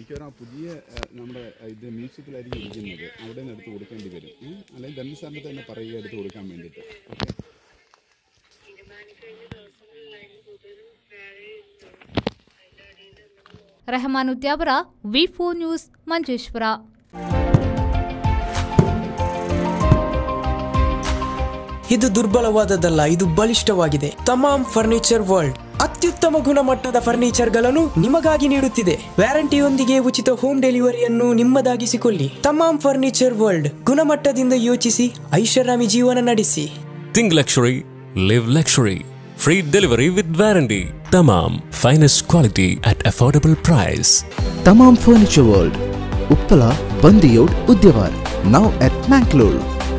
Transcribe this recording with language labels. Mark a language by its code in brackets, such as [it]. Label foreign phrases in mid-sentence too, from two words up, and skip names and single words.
[ml] മിക്കവാറും ആ പുതിയ നമ്മുടെ ഇത് മ്യൂസിയത്തിലായിരിക്കും ഇരിക്കുന്നത്, അവിടെ നിന്ന് എടുത്ത് കൊടുക്കേണ്ടി വരും. അല്ലെങ്കിൽ ധനൽ സാറിന് തന്നെ പറയുക എടുത്ത് കൊടുക്കാൻ വേണ്ടിയിട്ട്. [kn] ರೆಹಮಾನ್ ಉದ್ಯಾವರ, ವಿ4 ನ್ಯೂಸ್, ಮಂಜೇಶ್ವರ. ಇದು ದುರ್ಬಲವಾದದ್ದಲ್ಲ, ಇದು ಬಲಿಷ್ಠವಾಗಿದೆ. ತಮಾಮ್ ಫರ್ನಿಚರ್ ವರ್ಲ್ಡ್ ಅತ್ಯುತ್ತಮ ಗುಣಮಟ್ಟದ ಫರ್ನಿಚರ್ಗಳನ್ನು ನಿಮಗಾಗಿ ನೀಡುತ್ತಿದೆ. ವ್ಯಾರಂಟಿಯೊಂದಿಗೆ ಉಚಿತ [en] home delivery [kn] ನಿಮ್ಮದಾಗಿಸಿಕೊಳ್ಳಿ. ತಮಾಮ್ ಫರ್ನಿಚರ್ ವರ್ಲ್ಡ್, ಗುಣಮಟ್ಟದಿಂದ ಯೋಚಿಸಿ, ಐಷಾರಾಮಿ ಜೀವನ ನಡೆಸಿ. [en] Think luxury, live luxury. Free delivery with warranty. Tamam, finest quality at affordable price. Tamam Furniture World, Uppala, Bandiyod, Udyawar. Now at Mangalore.